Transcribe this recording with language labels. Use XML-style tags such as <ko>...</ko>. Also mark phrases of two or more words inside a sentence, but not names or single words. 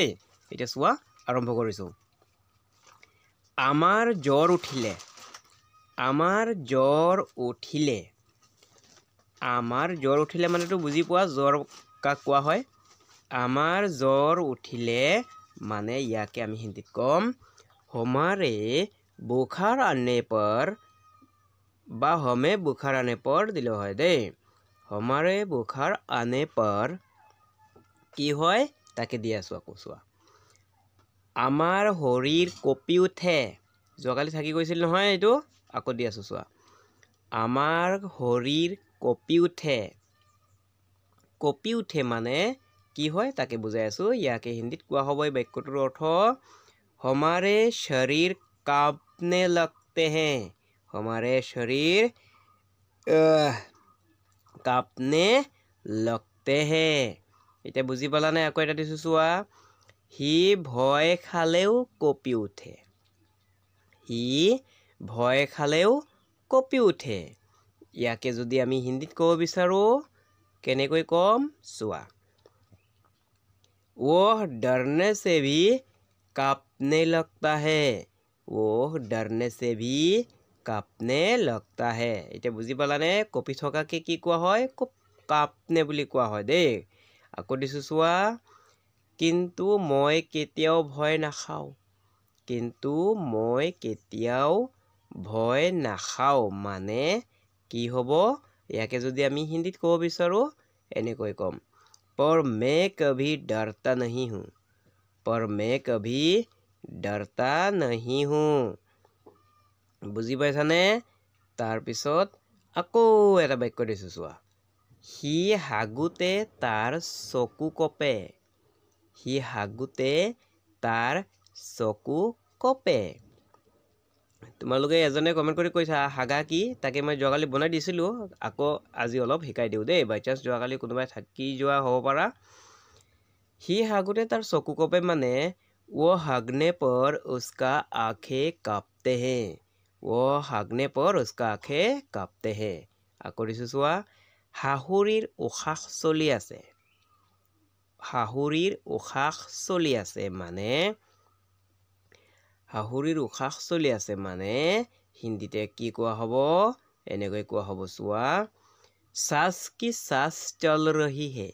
<as>এতিয়া চোৱা, আৰম্ভ কৰিছোঁ। আমাৰ জ্বৰ উঠিলে। আমাৰ জ্বৰ উঠিলে। আমাৰ জ্বৰ উঠিলে মানেতো বুজি পোৱা, জ্বৰ কাক কোৱা হয়। আমাৰ জ্বৰ উঠিলে মানে ইয়াকে আমি হিন্দীত কম</as> <hi>हमारे बुखार आने पर</hi> <as>বা</as> <hi>हमें बुखार आने पर</hi> <as>দিলে হয় দেই।</as> <hi>हमारे बुखार आने पर</hi> <as>কি হয় তাকে দি আছোঁ আকৌ চোৱা। আমাৰ শৰীৰ কঁপি উঠে। যোৱাকালি থাকি গৈছিল নহয় এইটো, আকৌ দি আছোঁ চোৱা। আমাৰ শৰীৰ কঁপি উঠে। কঁপি উঠে মানে কি হয় তাকে বুজাই আছোঁ। ইয়াকে হিন্দীত কোৱা হ'ব এই বাক্যটোৰ অৰ্থ</as> <hi>हमारे शरीर कांपने लगते हैं। हमारे शरीर कांपने लगते हैं।</hi> <as>এতিয়া বুজি পালানে? আকৌ এটা দিছোঁ চোৱা। সি ভয় খালেও কঁপি উঠে। সি ভয় খালেও কঁপি উঠে। ইয়াকে যদি আমি হিন্দীত ক'ব বিচাৰোঁ কেনেকৈ কম চোৱা।</as> <hi>वह डरने से भी कांपने लगता है। वह डरने से भी कांपने लगता है।</hi> <as>এতিয়া বুজি পালানে? কঁপি থকাকে কি কোৱা হয়? কাঁপনে বুলি কোৱা হয় দেই। আকৌ দিছোঁ চোৱা। কিন্তু মই কেতিয়াও ভয় নাখাওঁ। কিন্তু মই কেতিয়াও ভয় নাখাওঁ মানে কি হ'ব? ইয়াকে যদি আমি হিন্দীত ক'ব বিচাৰোঁ এনেকৈ ক'ম</as> <hi>पर मैं कभी डरता नहीं हूँ। पर मैं कभी डरता नहीं हूँ।</hi> <as>বুজি পাইছানে? তাৰপিছত আকৌ এটা বাক্য দিছোঁ চোৱা। সি হাগোতে তাৰ চকু কঁপে। সি হাগোতে তাৰ চকু কঁপে। তোমালোকে এজনে কমেণ্ট কৰি কৈছা হাগা কি? তাকে মই যোৱাকালি বনাই দিছিলোঁ, আকৌ আজি অলপ শিকাই দিওঁ দেই।</as> <en>by chance</en> <as>যোৱাকালি কোনোবাই থাকি যোৱা হ'ব পাৰা। সি হাগোতে তাৰ চকু কঁপে মানে</as> <hi>वो हगने पर उसका आँखें काँपते हैं। वो हगने पर उसका आँखें काँपते हैं।</hi> <as>আকৌ দিছোঁ চোৱা। শাহুৰিৰ উশাহ চলি আছে। শাহুৰিৰ উশাহ চলি আছে মানে শাহুৰিৰ উশাহ চলি আছে মানে হিন্দীতে কি কোৱা হ'ব? এনেকৈ কোৱা হ'ব চোৱা।</as> <hi>सास की सास चल रही है।</hi>